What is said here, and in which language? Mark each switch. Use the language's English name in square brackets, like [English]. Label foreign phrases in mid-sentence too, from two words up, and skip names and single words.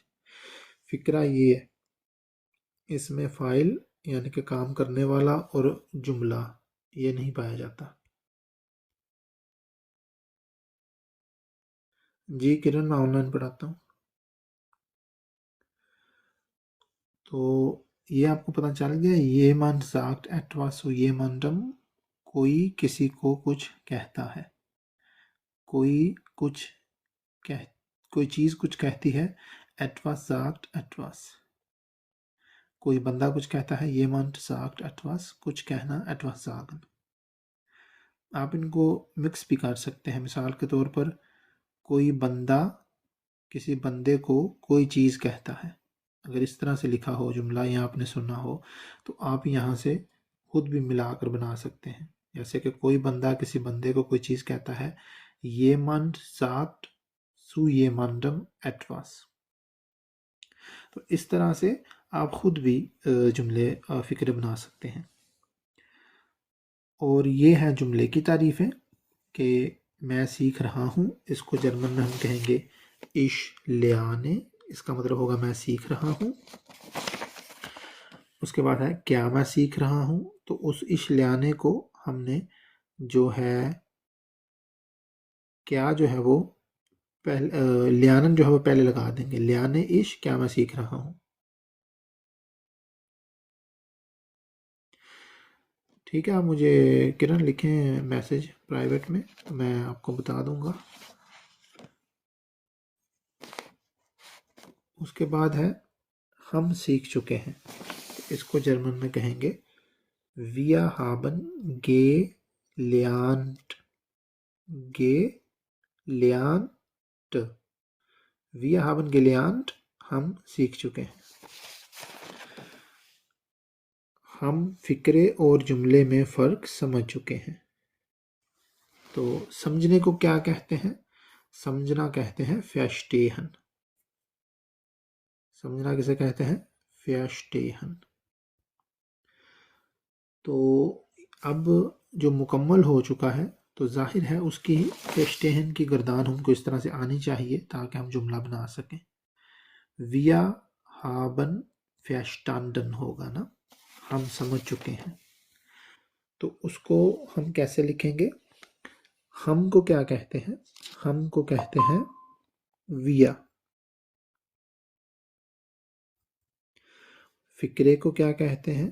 [Urdu] فقرہ یہ ہے، اس میں فاعل یعنی کہ کام کرنے والا اور جملہ یہ نہیں پایا جاتا. جی کرن، میں آن لائن پڑھاتا ہوں. تو یہ آپ کو پتا چل گیا، یہ من [German] sagt etwas zu jemandem, [Urdu] کوئی کسی کو کچھ کہتا ہے. کوئی کچھ کہہ کوئی چیز کچھ کہتی ہے, [German] etwas sagt etwas। [Urdu] کوئی بندہ کچھ کہتا ہے, [German] jemand sagt etwas, [Urdu] کچھ کہنا, [German] etwas sagen। [Urdu] آپ ان کو مکس بھی کر سکتے ہیں. مثال کے طور پر کوئی بندہ کسی بندے کو کوئی چیز کہتا ہے. اگر اس طرح سے لکھا ہو جملہ یا آپ نے سنا ہو تو آپ یہاں سے خود بھی ملا کر بنا سکتے ہیں. جیسے کہ کوئی بندہ کسی بندے کو کوئی چیز کہتا ہے, [German] jemand sagt zu jemandem etwas। [Urdu] تو اس طرح سے آپ خود بھی جملے فقرے بنا سکتے ہیں. اور یہ ہے جملے کی تعریفیں کہ میں سیکھ رہا ہوں. اس کو جرمن میں ہم کہیں گے [German] ich lerne। [Urdu] اس کا مطلب ہوگا میں سیکھ رہا ہوں. اس کے بعد ہے کیا میں سیکھ رہا ہوں، تو اس [German] ich lerne [Urdu] کو ہم نے جو ہے کیا جو ہے وہ پہلے lernen جو ہے وہ پہلے لگا دیں گے. [German] lerne ich, [Urdu] کیا میں سیکھ رہا ہوں. ٹھیک ہے، آپ مجھے کرن لکھیں میسج پرائیویٹ میں، میں آپ کو بتا دوں گا. اس کے بعد ہے ہم سیکھ چکے ہیں. اس کو جرمن میں کہیں گے [German] wir haben gelernt। gelernt। wir haben gelernt, [Urdu] ہم سیکھ چکے ہیں. ہم فقرے اور جملے میں فرق سمجھ چکے ہیں. تو سمجھنے کو کیا کہتے ہیں? سمجھنا کہتے ہیں verstehen۔ سمجھنا کسے کہتے ہیں? verstehen۔ تو اب جو مکمل ہو چکا ہے تو ظاہر ہے اس کی verstehen کی گردان ہم کو اس طرح سے آنی چاہیے تاکہ ہم جملہ بنا سکیں. [German] wir haben verstanden [Urdu] ہوگا نا، ہم سمجھ چکے ہیں. تو اس کو ہم کیسے لکھیں گے? ہم کو کیا کہتے ہیں؟ ہم کو کہتے ہیں wir. فقرے کو کیا کہتے ہیں?